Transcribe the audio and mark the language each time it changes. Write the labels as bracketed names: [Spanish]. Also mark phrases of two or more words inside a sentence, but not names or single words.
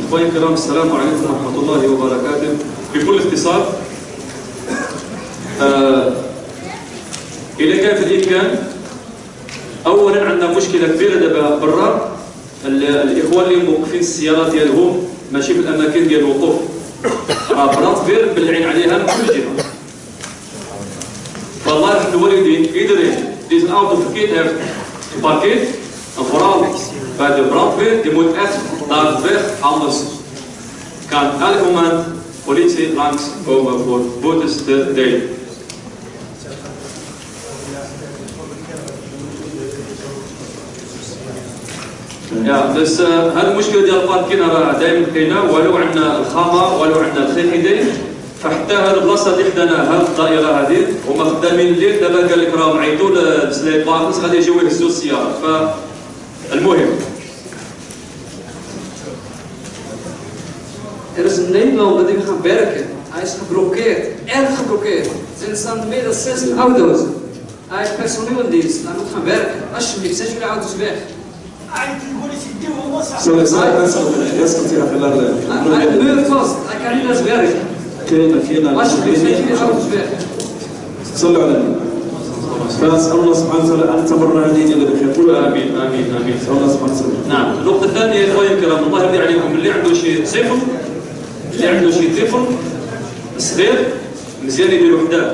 [Arabic] أخواني الكرام، السلام عليكم ورحمة الله وبركاته. بكل اختصار، إذا كان في الإمكان، أولا عندنا مشكلة كبيرة دابا برا، الإخوان اللي موقفين السيارات ديالهم ماشي في الأماكن ديال الوقوف، برات كبير بالعين عليها من كل جهة. فالله يرحم الوالدين [Dutch] iedereen die zijn auto verkeerd heeft geparkeerd, en vooral bij de brandweer, die moet echt naar de weg, anders kan elk moment politie langs komen voor boetes te delen. Ja, dus [Arabic] هذه المشكلة ديال الباركين راه دائما كاينة، ولو عندنا الخامة ولو عندنا الخيخيدين، فحتى هذه البلاصة اللي خدانا هذه الدائرة هذه هما خدامين الليل، دابا قال لك راهم عيطوا للسلايب باكس غادي يجيو يهزوا السيارات. فالمهم [Dutch] is een Nederlander die gaan werken. Hij is geblokkeerd, erg geblokkeerd. Er staan meer dan 60 auto's. Hij heeft personeel in dienst, hij moet gaan werken. Alsjeblieft, zet jullie auto's weg. Hij muurt vast, hij kan niet naar zijn werk. Alsjeblieft, zet jullie auto's weg. [Arabic] صلوا على النبي. فنسأل الله سبحانه وتعالى أن تبرنا هدينا بخير. قولوا آمين آمين آمين. نسأل الله سبحانه وتعالى. نعم. النقطة الثانية يا إخواني الكرام، الله يرضي عليكم، اللي عنده شي طفل، اللي عنده شي طفل صغير مزيان يديروا حداه.